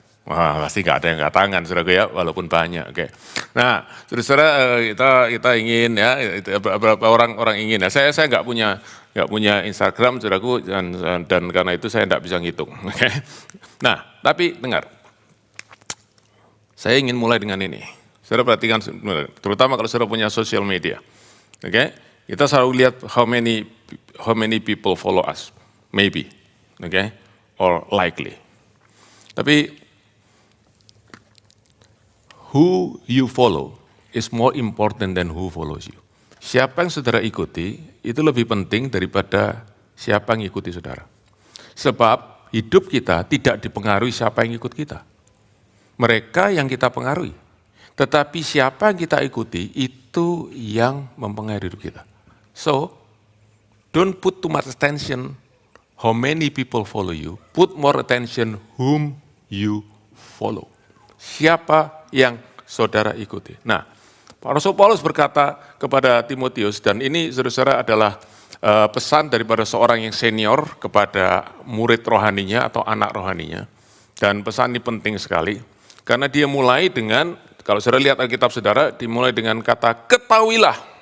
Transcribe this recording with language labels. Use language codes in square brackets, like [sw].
[id] Wah, pasti nggak ada yang nggak tangan, saudara ya, walaupun banyak. Oke. Nah, saudara, kita ingin ya, beberapa orang ingin. Ya, saya nggak punya Instagram, saudaraku, dan karena itu saya nggak bisa ngitung. Okay. Nah, tapi dengar, saya ingin mulai dengan ini. Saudara perhatikan, terutama kalau saudara punya social media. [en] Oke, [id] kita selalu lihat [en] how many people follow us, maybe, or likely. Tapi who you follow is more important than who follows you. [id] Siapa yang saudara ikuti itu lebih penting daripada siapa yang ikuti saudara. Sebab hidup kita tidak dipengaruhi siapa yang ikut kita. Mereka yang kita pengaruhi. Tetapi siapa yang kita ikuti itu yang mempengaruhi hidup kita. [en] So, don't put too much attention how many people follow you. Put more attention whom you follow. [id] Siapa yang saudara ikuti. Nah, Rasul Paulus berkata kepada Timotius, dan ini saudara-saudara adalah pesan daripada seorang yang senior kepada murid rohaninya atau anak rohaninya. Dan pesan ini penting sekali, karena dia mulai dengan, kalau saudara lihat Alkitab saudara, dimulai dengan kata ketahuilah.